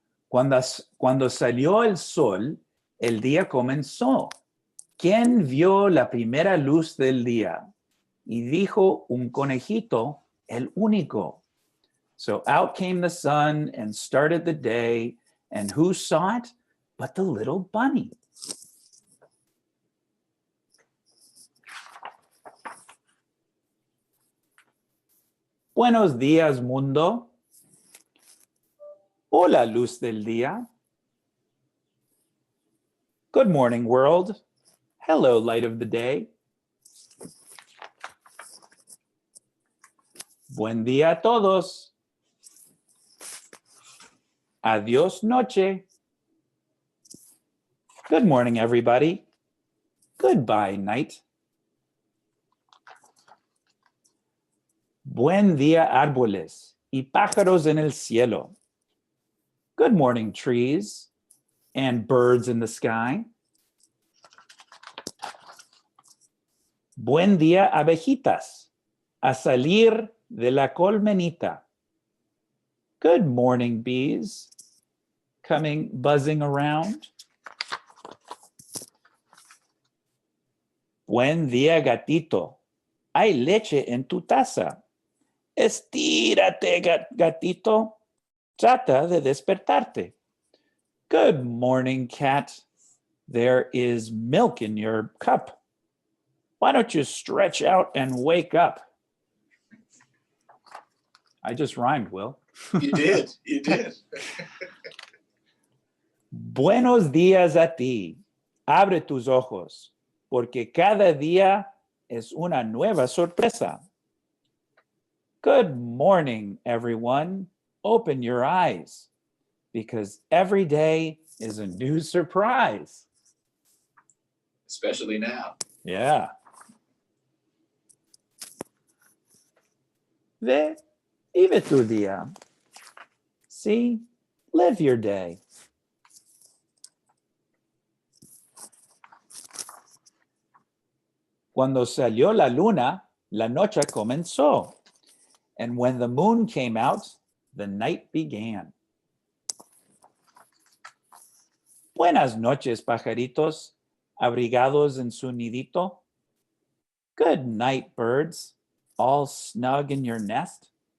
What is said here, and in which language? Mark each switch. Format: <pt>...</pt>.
<es>Cuando salió el sol, el día comenzó. ¿Quién vio la primera luz del día? Y dijo un conejito, el único.</es> <en>So out came the sun and started the day, and who saw it but the little bunny?</en> <es>Buenos días, mundo. Hola, luz del día.</es> <en>Good morning, world. Hello, light of the day.</en> <es>Buen día a todos. Adiós, noche.</es> <en>Good morning, everybody. Goodbye, night.</en> <es>Buen día, árboles y pájaros en el cielo.</es> <en>Good morning, trees and birds in the sky.</en> <es>Buen día, abejitas, a salir de la colmenita.</es> <en>Good morning, bees, coming buzzing around.</en> <es>Buen día, gatito. Hay leche en tu taza. Estírate, gatito. Trata de despertarte.</es> <en>Good morning, cat. There is milk in your cup. Why don't you stretch out and wake up? I just rhymed, Will. You did. You did.</en> <es>Buenos días a ti. Abre tus ojos, porque cada día es una nueva sorpresa.</es> <en>Good morning, everyone. Open your eyes, because every day is a new surprise. Especially now. Yeah.</en> <es>Ve, vive tu día.</es> <en>See, live your day.</en> <es>Cuando salió la luna, la noche comenzó.</es> <en>And when the moon came out, the night began.</en> <es>Buenas noches, pajaritos, abrigados en su nidito.</es> <en>Good night, birds, all snug in your nest.</en>